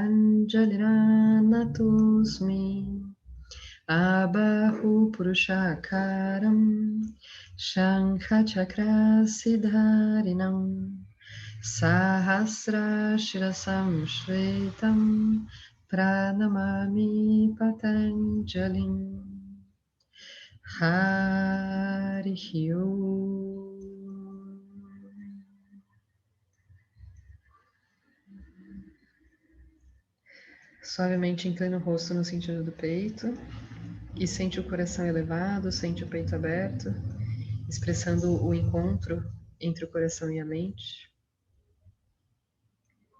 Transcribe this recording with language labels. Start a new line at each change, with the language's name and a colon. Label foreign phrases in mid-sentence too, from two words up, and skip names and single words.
Sanskrit: Pranjaliranatosmi Abahu Purushakaram Shankha Chakra Siddharinam Sahasra Shirasam Shvetam Pranamami Patanjalim Harihi Om.
Portuguese: Suavemente inclina o rosto no sentido do peito e sente o coração elevado, sente o peito aberto, expressando o encontro entre o coração e a mente.